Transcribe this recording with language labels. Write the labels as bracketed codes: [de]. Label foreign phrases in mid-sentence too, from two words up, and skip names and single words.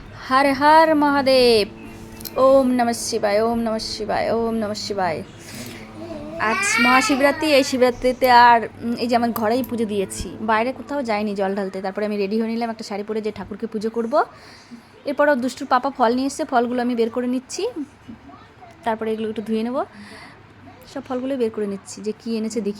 [hi] हर हर महादेव। [sa] ओम नमः शिवाय, ओम नमः शिवाय, ओम नमः शिवाय। [bn] আজ মহাশিবরাত্রি, এই শিবরাত্রিতে আর এই যে আমার ঘরেই পুজো দিয়েছি, বাইরে কোথাও যাইনি জল ঢালতে। তারপরে আমি রেডি হয়ে নিলাম একটা শাড়ি পরে যে ঠাকুরকে পুজো করব। এরপরও দুষ্টুর পাপা ফল নিয়ে এসছে, ফলগুলো আমি বের করে নিচ্ছি। তারপরে এগুলো একটু ধুয়ে নেব, সব ফলগুলো বের করে নিচ্ছি যে কী এনেছে দেখি।